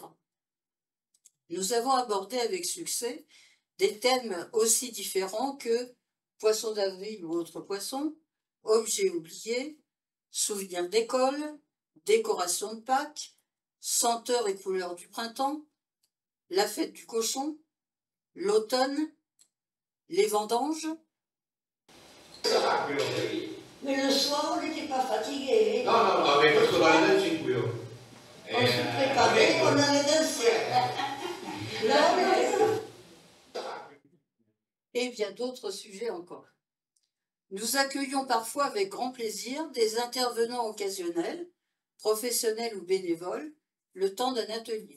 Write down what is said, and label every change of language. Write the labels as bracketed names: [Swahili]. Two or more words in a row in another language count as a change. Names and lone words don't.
[French] Nous avons abordé avec succès des thèmes aussi différents que poisson d'avril ou autre poisson, objets oubliés, souvenirs d'école, décoration de Pâques, senteurs et couleurs du printemps, la fête du cochon, l'automne, les vendanges. Mais le soir, on n'était pas fatigué. [Italian] No, no, no, avevo fatto la danza in cui io. [French] On se préparait, on allait danser. Et bien d'autres sujets encore. Nous accueillons parfois avec grand plaisir des intervenants occasionnels, professionnels ou bénévoles, le temps d'un atelier.